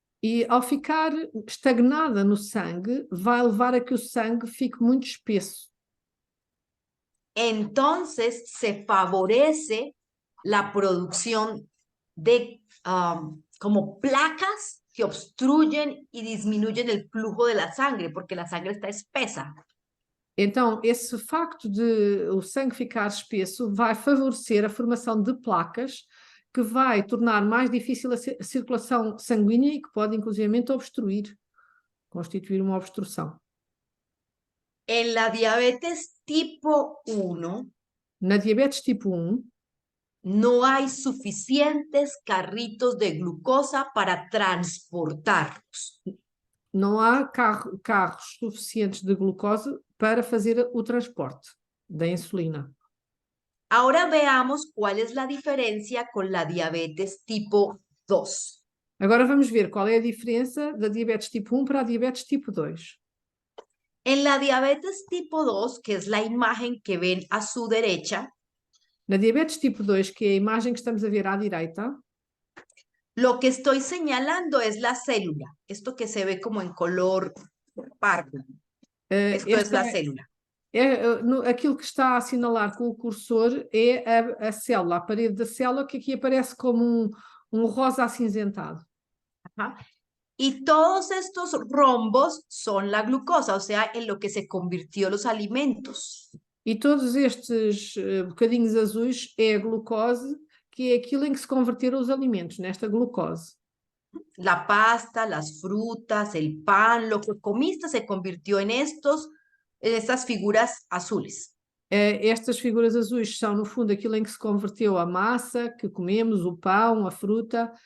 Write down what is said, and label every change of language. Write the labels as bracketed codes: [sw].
[pt] E ao ficar estagnada no sangue, vai levar a que o sangue fique muito espesso. [es] Entonces se favorece la producción de como placas que obstruyen y disminuyen el flujo de la sangre, porque la sangre está espesa. [pt] Então, esse facto de o sangue ficar espesso vai favorecer a formação de placas que vai tornar mais difícil a circulação sanguínea e que pode, inclusivamente, obstruir, constituir uma obstrução. [es] En la diabetes tipo 1 [pt] Na diabetes tipo 1, [es] no hay suficientes carritos de glucosa para transportarlos. [pt] não há carros suficientes de glucose para fazer o transporte da insulina. [es] Ahora veamos cuál es la diferencia con la diabetes tipo 2. [pt] Agora vamos ver qual é a diferença da diabetes tipo 1 para a diabetes tipo 2. [es] En la diabetes tipo 2, que es la imagen que ven a su derecha, [pt] Na diabetes tipo 2, que é a imagem que estamos a ver à direita, [es] lo que estoy señalando es la célula, esto que se ve como en color pardo. Esto es la célula. [pt] aquilo que está a assinalar com o cursor é a célula, a parede da célula, que aqui aparece como um rosa acinzentado. Ajá. [es] Y todos estos rombos son la glucosa, o sea, en lo que se convirtió los alimentos. [pt] E todos estes bocadinhos azuis é a glucose, que é aquilo em que se converteram os alimentos, nesta glucose. [es] La pasta, las frutas, el pan, lo que comiste se convirtió en estas figuras azules. [pt] Estas figuras azuis são, no fundo, aquilo em que se converteu a massa que comemos, o pão, a fruta.